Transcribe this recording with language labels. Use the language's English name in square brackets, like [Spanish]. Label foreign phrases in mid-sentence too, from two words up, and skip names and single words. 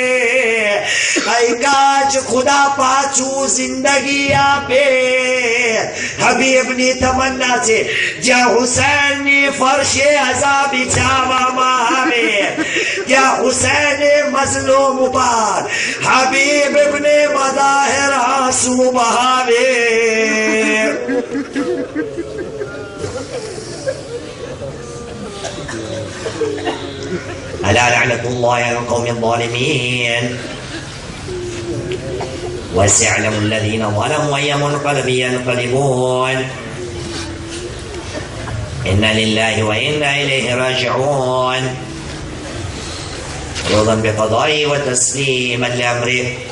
[Gujarati] અય કાચ ખુદા પાછું જિંદગી આપે. હબીબની તમન્ના છે જ્યાં હુસૈનની ફરશે અઝા બિછાવવામાં આવે, ત્યાં હુસૈને મઝલૂમ ઉપર હબીબ ઇબ્ને મઝાહિર આંસુ બહાવે. [Arabic] ألا لعنة الله على القوم الظالمين وسيعلم الذين ظلموا أي منقلب ينقلبون إنا لله وإنا إليه راجعون رضا بقضائه وتسليما لأمره.